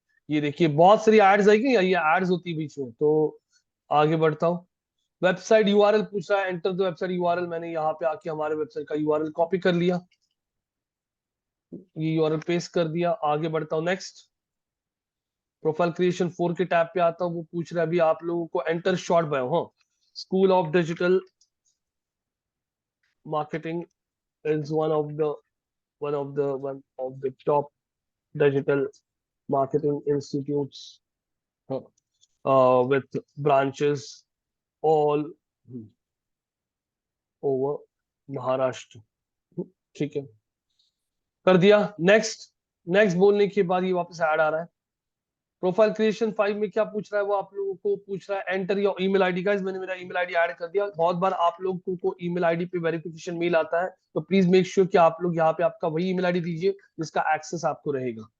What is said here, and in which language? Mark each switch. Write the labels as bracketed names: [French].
[Hindi] ये देखिए बहुत सारी एड्स आएगी, ये एड्स होती है बीच में। तो आगे बढ़ता हूँ, वेबसाइट यूआरएल पूछ रहा है, [English] Enter the website URL. [Hindi] मैंने यहाँ पे आके हमारे वेबसाइट का यूआरएल कॉपी कर लिया, ये यूआरएल पेस्ट कर दिया। आगे बढ़ता हूँ, नेक्स्ट। प्रोफाइल क्रिएशन 4 के टैब पे आता हूँ, वो पूछ रहा है अभी आप लोगों को [English] Enter short bio. [Hindi] हाँ, [English] School of digital marketing is one of the top digital marketing institutes with branches all over Maharashtra. [Hindi] ठीक है, कर दिया। नेक्स्ट। नेक्स्ट बोलने के बाद ये वापस ऐड आ रहा है। प्रोफाइल क्रिएशन 5 में क्या पूछ रहा है, वो आप लोगों को पूछ रहा है [English] Enter your email ID. [Hindi] Guys मैंने मेरा ईमेल आईडी ऐड कर दिया। बहुत बार आप लोगों को ईमेल आईडी पे वेरिफिकेशन मेल आता है, तो [English] please make sure [Hindi] कि आप लोग यहाँ पे आपका वही ईमेल आईडी दीजिए जिसका एक्सेस आपको रहेगा।